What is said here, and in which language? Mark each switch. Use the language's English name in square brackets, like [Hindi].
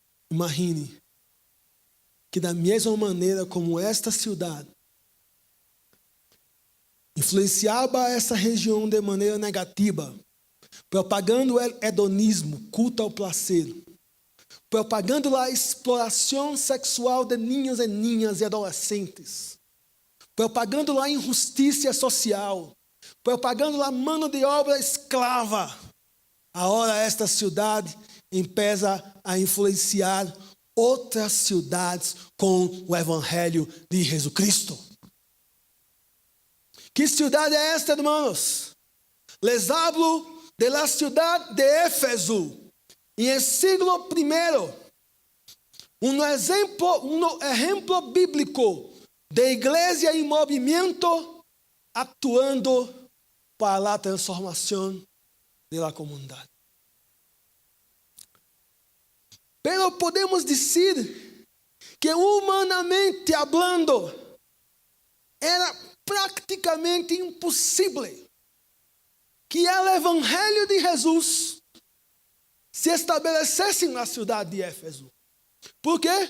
[Portuguese] Imagine que da mesma maneira como esta cidade influenciava essa região de maneira negativa, propagando o hedonismo, culto ao prazer, propagando a exploração sexual de [Spanish] niños [Portuguese] e [Spanish] niñas [Portuguese] e adolescentes, propagando a injustiça social, propagando a mão de obra escrava. Agora esta cidade [Spanish] empieza [Portuguese] a influenciar outras cidades com o evangelho de Jesucristo. Que cidade é esta, irmãos? [Spanish] Les hablo de la ciudad de Éfeso, en el siglo I, un ejemplo bíblico de iglesia en movimiento actuando [Portuguese] para a transformação da comunidade. [Spanish] Pero [Portuguese] podemos dizer que [Spanish] humanamente hablando, [Portuguese] era praticamente impossível que o Evangelho de Jesus se estabelecesse na cidade de Éfeso. Por quê?